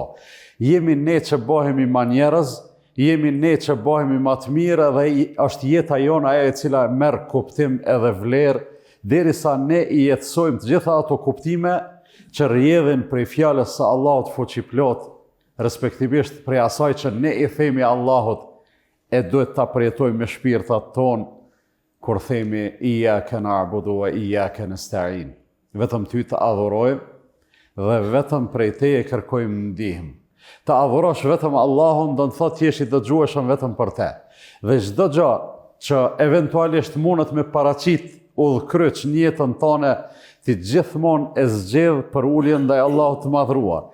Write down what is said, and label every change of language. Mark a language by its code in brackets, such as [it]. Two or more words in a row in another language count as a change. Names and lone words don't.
[sq] Jemi ne që bëhemi ma njerëz, jemi ne që bëhemi ma të mirë, dhe është jeta jona ajo e cila merr kuptim edhe vlerë, derisa ne I jetësojmë të gjitha ato kuptime që rrjedhin prej fjalës së Allahut fuqiplot, respektivisht prej asaj që ne I themi Allahut e duhet ta përjetojmë me shpirtat tonë kur themi [ar] إياك نعبد وإياك نستعين. [sq] Vetëm Ty të adhurojmë dhe vetëm prej Teje kërkojmë ndihmë. Të adhurosh vetëm Allahun do të thotë jesh I dëgjueshëm vetëm për Te. Dhe çdo gjë që eventualisht mundet me paraqit udhkryq në jetën tonë, ti gjithmonë e zgjedh për uljen ndaj Allahut të madhruar.